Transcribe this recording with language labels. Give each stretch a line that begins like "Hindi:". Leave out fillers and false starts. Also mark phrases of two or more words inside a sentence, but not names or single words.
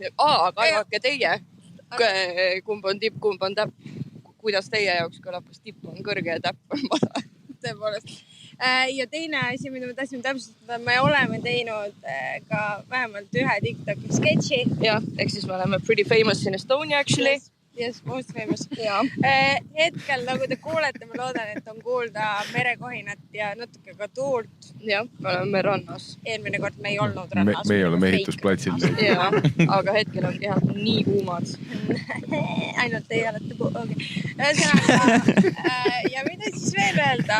Estonian: Aga arvake teie. Kumb on tipp, kumb on täpp. Kuidas teie jaoks kõlab, kas tipp on kõrge ja täpp on madal. Tõepoolest. Ja teine asi, mida me tahtsime täpsustada, me oleme teinud ka vähemalt ühe TikToki sketši. Jah, ehk siis me oleme
English: pretty famous in Estonia actually. Yes, most famous.
Estonian: Hetkel, nagu te kuulete, ma loodan, et on kuulda merekohinat ja natuke ka tuult. Jah, me oleme rannas. Eelmine kord me ei olnud rannas. Me ei ole ehitusplatsil. Jah, aga hetkel on kehad nii kuumad. Ainult teie olete ja mida siis veel öelda?